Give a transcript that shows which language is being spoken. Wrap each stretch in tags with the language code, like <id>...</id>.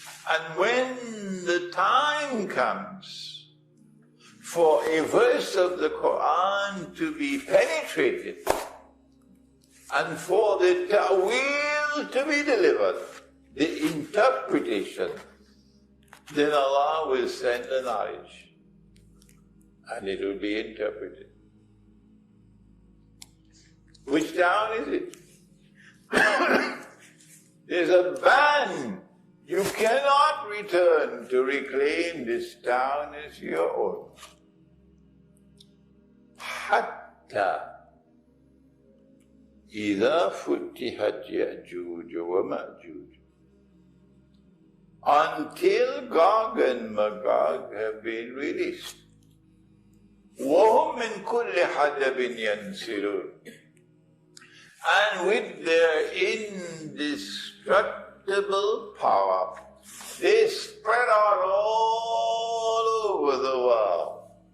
<en>And when the time comes for a verse of the Quran to be penetrated and for the ta'weel to be delivered, the interpretation, then Allah will send the knowledge and it will be interpreted. Which town is it? There's a ban. You cannot return to reclaim this town as your own.</en> <ar>Hatta إذا فتحت يأجوج ومأجوج.</ar> <en>Until Gog and Magog have been released.</en> <ar>وهم من كل حدب ينسلون.</ar> <en>And with their indestructible power, they spread out all over the world.</en>